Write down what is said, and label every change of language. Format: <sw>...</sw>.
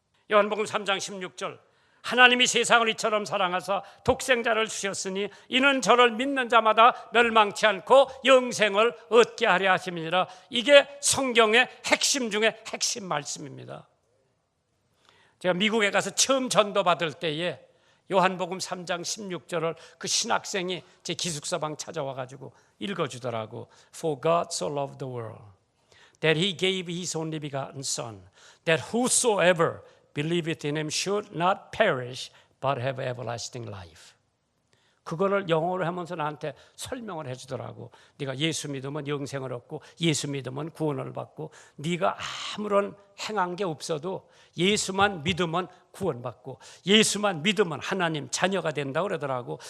<ko>요한복음 3장 16절 하나님이 세상을 이처럼 사랑하사 독생자를 주셨으니 이는 저를 믿는 자마다 멸망치 않고 영생을 얻게 하려 하심이니라. 이게 성경의 핵심 중에 핵심 말씀입니다. 제가 미국에 가서 처음 전도받을 때에 요한복음 3장 16절을 그 신학생이 제 기숙사방 찾아와가지고 읽어주더라고.</ko> <en>For God so loved the world that he gave his only begotten son that whosoever believeth in him should not perish but have everlasting life.</en> <ko>그거를 영어로 하면서 나한테 설명을 해주더라고. 네가 예수 믿으면 영생을 얻고 예수 믿으면 구원을 받고 네가 아무런 행한 게 없어도 예수만 믿으면 구원받고 예수만 믿으면 하나님 자녀가 된다고 그러더라고.</ko>